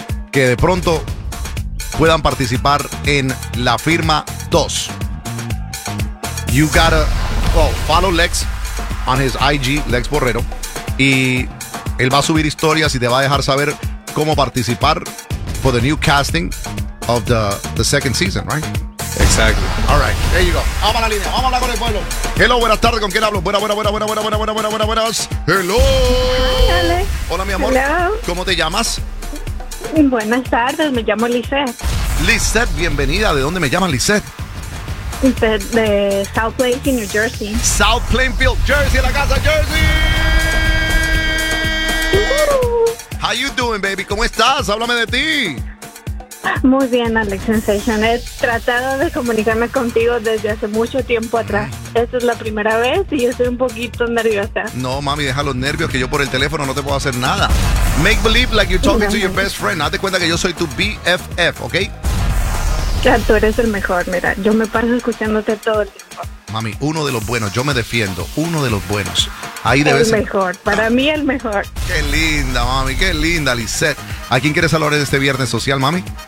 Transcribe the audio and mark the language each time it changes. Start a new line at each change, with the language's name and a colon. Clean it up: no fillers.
Spanish: Que de pronto puedan participar en la firma 2.
English: You gotta follow Lex on his IG, Lex Borrero.
Spanish: Y él va a subir historias y te va a dejar saber cómo participar
English: for the new casting. of the second season, right? Exactly. All right, there you go.
Spanish: Vamos a la línea, vamos a hablar con el pueblo. Hello, buenas tardes, ¿con quién hablo? Buenas. Hello.
English: Hi, Alex.
Spanish: Hola, mi amor.
English: Hello.
Spanish: ¿Cómo te llamas? Buenas tardes, me llamo Lisette. Lisette, bienvenida. ¿De dónde me llamas, Lisette? De South Plainfield, New Jersey. South Plainfield, Jersey, la casa, Jersey.
English: How you doing, baby?
Spanish: ¿Cómo estás? Háblame de ti. Muy bien, Alex Sensation. He tratado de comunicarme contigo desde hace mucho tiempo atrás. Esta es la primera vez y estoy un poquito nerviosa. No, mami, deja los nervios, que yo por el teléfono no te puedo hacer nada.
English: Make believe like you're talking to your best friend.
Spanish: Hazte cuenta que yo soy tu BFF, ¿ok? Ya, tú eres el mejor, mira. Yo me paso escuchándote todo el tiempo. Mami, uno de los buenos, yo me defiendo. Uno de los buenos. Ahí debe ser. El mejor, para mí el mejor. Qué linda, mami, qué linda, Lisette. ¿A quién quieres saludar este viernes social, mami?